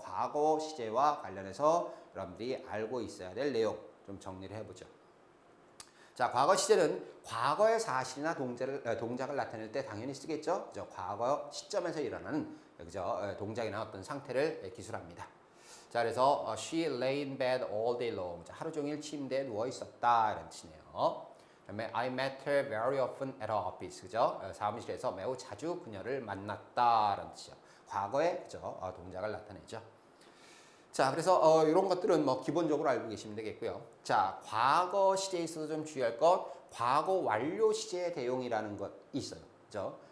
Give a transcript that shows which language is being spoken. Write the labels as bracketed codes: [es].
[ko] 과거 시제와 관련해서 여러분들이 알고 있어야 될 내용 좀 정리를 해보죠. 자, 과거 시제는 과거의 사실이나 동작을 나타낼 때 당연히 쓰겠죠. 그죠? 과거 시점에서 일어나는 그죠? 동작이나 어떤 상태를 기술합니다. 자, 그래서 [en] she lay in bed all day long. [ko] 자, 하루 종일 침대에 누워 있었다 이런 뜻이네요. 그다음에 [en] I met her very often at her office. [ko] 그죠? 사무실에서 매우 자주 그녀를 만났다라는 뜻이죠. 과거의 그죠? 동작을 나타내죠. 자, 그래서 이런 것들은 뭐 기본적으로 알고 계시면 되겠고요. 자, 과거 시제에 있어서 좀 주의할 것, 과거 완료 시제의 대용이라는 것 있어요. 그죠?